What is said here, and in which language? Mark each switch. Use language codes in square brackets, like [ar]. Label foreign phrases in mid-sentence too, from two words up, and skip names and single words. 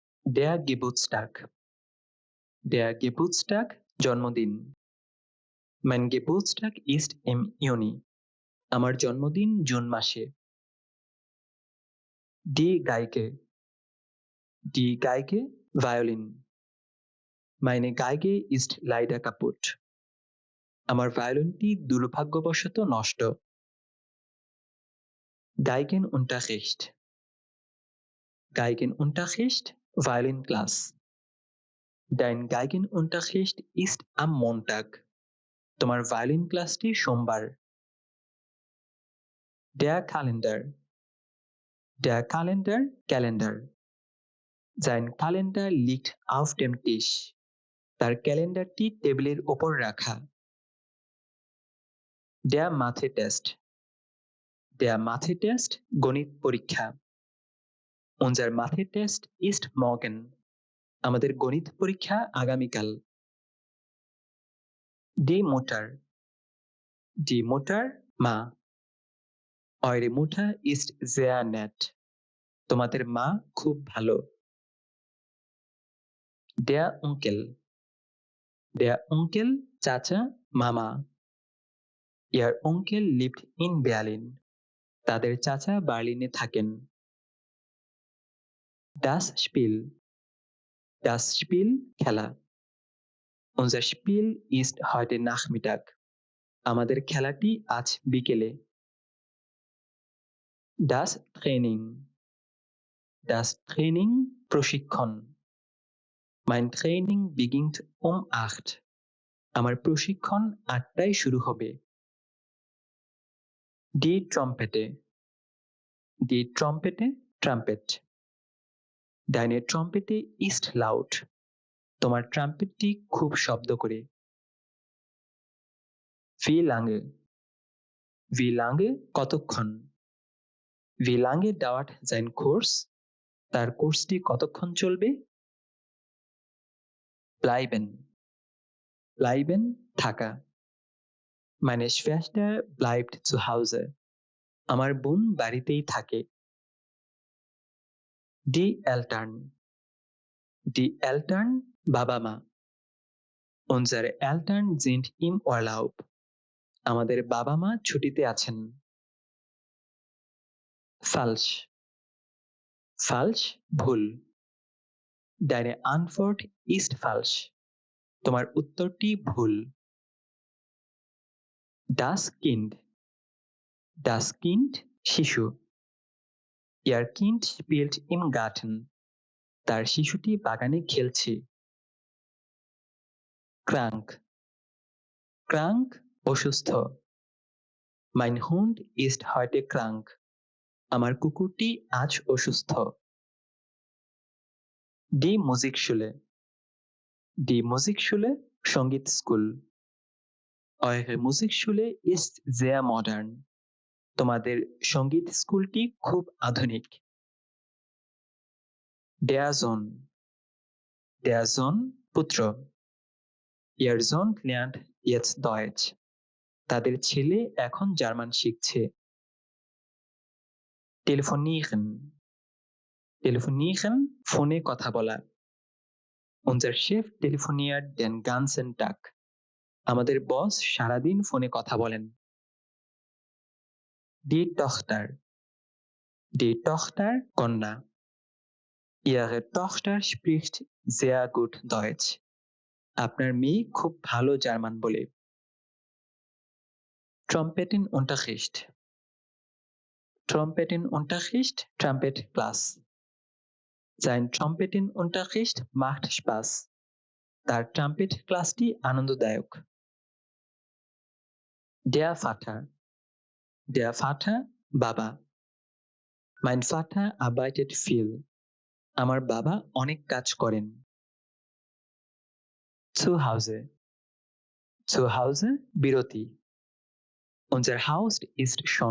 [de] Der Geburtstag. Der Geburtstag জন্মদিন। Mein Geburtstag ist im Juni. [bn] আমার জন্মদিন জুন মাসে। [de] Die Geige. Die Geige Violin. Meine Geige ist leider kaputt. [bn] আমার ভায়োলিনটি দুর্ভাগ্যবশত নষ্ট। [de] Geigenunterricht. Geigenunterricht Violinklass. Dein Geigenunterricht ist am Montag. [bn] তোমার ভায়োলিন ক্লাসটি সোমবার। [de] Der Kalender. Der Kalender Kalender. Sein Kalender liegt auf dem Tisch. [bn] তার ক্যালেন্ডারটি টেবিলের ওপর রাখা। [de] Der Mathe-Test. Der Mathe-Test [bn] গণিত পরীক্ষা। [de] Unser Mathe-Test ist morgen. [bn] আমাদের গণিত পরীক্ষা আগামীকাল। [de] Die Mutter. Die Mutter মা। Eure Mutter ist sehr nett. [bn] তোমাদের মা খুব ভালো। [de] Der Onkel. Der Onkel [bn] চাচা মামা। [de] Ihr Onkel lebt in Berlin. [bn] তাদের চাচা বার্লিনে থাকেন। [de] Das Spiel. Das Spiel খেলা। Unser Spiel ist heute Nachmittag. [bn] আমাদের খেলাটি আজ বিকেলে। [de] Das Training. Das Training প্রশিক্ষণ। Mein Training beginnt um 8. [bn] আমার প্রশিক্ষণ 8টায় শুরু হবে। [de] Die Trompete. Die Trompete Trumpet. Deine Trompete ist laut. [bn] তোমার ট্রাম্পেটটি খুব শব্দ করে। [de] Wie lange? Wie lange কতক্ষণ? Wie lange dauert sein Kurs? [bn] তার কোর্সটি কতক্ষণ চলবে? [de] Bleiben. Bleiben থাকা। Meine Schwester bleibt zu Hause. [bn] আমার বোন বাড়িতেই থাকে। [de] Die Eltern. Die Eltern [bn] বাবা মা। [de] Unsere Eltern sind im Urlaub. [bn] আমাদের বাবা মা ছুটিতে আছেন। Falsch. [de] Falsch ভুল। Deine Antwort ist falsch. [bn] তোমার উত্তরটি ভুল। [de] Das Kind. Das Kind শিশু। Ihr Kind spielt im Garten. [bn] তার শিশুটি বাগানে খেলছে। Krank. [de] Krank অসুস্থ। Mein Hund ist heute krank. [bn] আমার কুকুরটি আজ অসুস্থ। [de] Die Musikschule. Die Musikschule [bn] সঙ্গীত স্কুল। [de] Eure Musikschule ist sehr modern. [bn] তোমাদের সঙ্গীত স্কুলটি খুব আধুনিক। [de] Der Sohn. Der Sohn পুত্র। Ihr Sohn lernt jetzt Deutsch. [bn] তাদের ছেলে এখন জার্মান শিখছে। [de] Telefonieren. Telefonieren [bn] ফোনে কথা বলা। [de] Unser Chef telefoniert den ganzen Tag. [bn] আমাদের বস সারাদিন ফোনে কথা বলেন। [de] Die Tochter. Die Tochter কন্যা। Ihre Tochter spricht sehr gut Deutsch. [bn] আপনার মেয়ে খুব ভালো জার্মান বলে। [de] Trompetenunterricht. Trompetenunterricht [en] Trumpet Class. [de] Sein Trompetenunterricht macht Spaß. [bn] তার ট্রাম্পেট ক্লাসটি আনন্দদায়ক। [de] Der Vater. Der Vater বাবা। Mein Vater arbeitet viel. [bn] আমার বাবা অনেক কাজ করেন। [de] Zu Hause. Zu Hause বিরতি। Unser Haus ist schön.